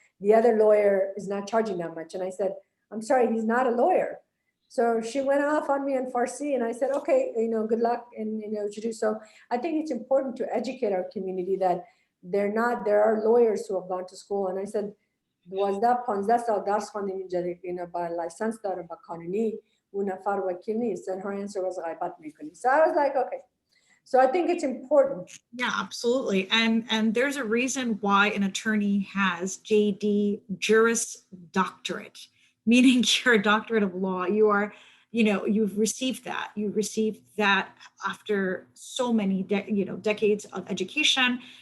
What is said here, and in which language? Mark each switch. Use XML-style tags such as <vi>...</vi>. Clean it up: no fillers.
<en>The other lawyer is not charging that much. And I said, I'm sorry, he's not a lawyer. So she went off on me in Farsi, and I said, okay, good luck, and what you do. So I think it's important to educate our community that there are lawyers who have gone to school. And I said, was that</en> <fa>15 سال درس خواندیم اینجا با license داره با قانونی اون نفر وکیل نیست.</fa> <en>And her answer was</en> <fa>غیبت میکنی.</fa> <en>So I was like, okay. So I think it's important. Yeah, absolutely. And there's a reason why an attorney has JD Juris Doctorate, meaning you're a doctorate of law. You are, you've received that. You received that after so many decades of education.</en>